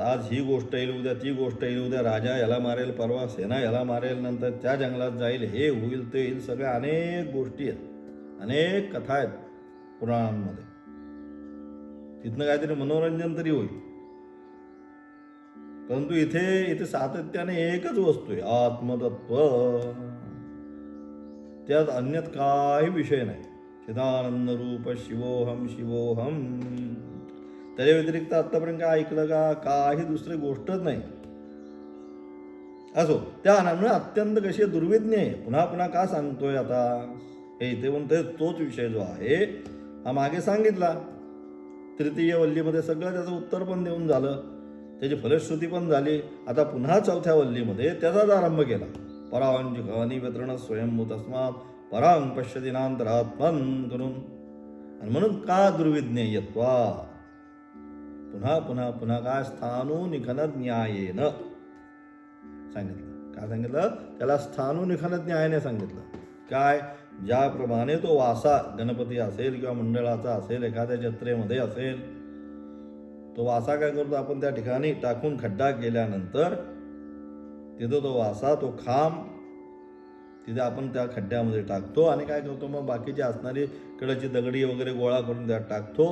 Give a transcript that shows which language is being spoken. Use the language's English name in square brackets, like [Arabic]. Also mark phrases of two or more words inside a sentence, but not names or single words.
[Marathi] आज ही गोष्ट येईल, उद्या ती गोष्ट येईल, उद्या राजा याला मारेल, परवा सेना याला मारेल, नंतर त्या जंगलात जाईल, हे होईल ते येईल, सगळ्या अनेक गोष्टी आहेत, अनेक कथा आहेत पुराणांमध्ये. तिथनं काहीतरी मनोरंजन तरी होईल. परंतु इथे सातत्याने एकच वस्तू आहे, आत्मतत्व. त्यात अन्यत काही विषय नाही. [Sanskrit] चिदानंद रूप शिवोहम शिवोहम. [Marathi] त्याच्या व्यतिरिक्त आतापर्यंत काय ऐकलं का, काही दुसरी गोष्टच नाही. असो, त्या अनामुळे अत्यंत कशी दुर्विज्ञ आहे. पुन्हा पुन्हा का सांगतोय आता, हे इथे म्हणतोय तोच विषय जो आहे हा मागे सांगितला. तृतीय वल्लीमध्ये सगळं त्याचं उत्तर पण देऊन झालं, त्याची फलश्रुती पण झाली. आता पुन्हा चौथ्या वल्लीमध्ये त्याचाच आरंभ केला. [Sanskrit] परांजिकानी व्यतरण स्वयंभू तस्मात परांग पश्यदिनांतरात्मन करून. [Marathi] आणि म्हणून का दुर्विज्ञेयत्वा, पुन्हा पुन्हा पुन्हा काय, [Sanskrit] स्थाणुनिखन न्यायेन [Marathi] सांगितलं. काय सांगितलं त्याला, स्थाणुनिखन न्यायाने सांगितलं. काय, ज्याप्रमाणे तो वासा गणपती असेल किंवा मंडळाचा असेल, एखाद्या जत्रेमध्ये असेल, तो वासा काय करतो, आपण त्या ठिकाणी टाकून खड्डा केल्यानंतर तिथं तो वासा, तो खांब तिथे आपण त्या खड्ड्यामध्ये टाकतो आणि काय करतो, मग बाकीची असणारी कडेची दगडी वगैरे गोळा करून त्यात टाकतो.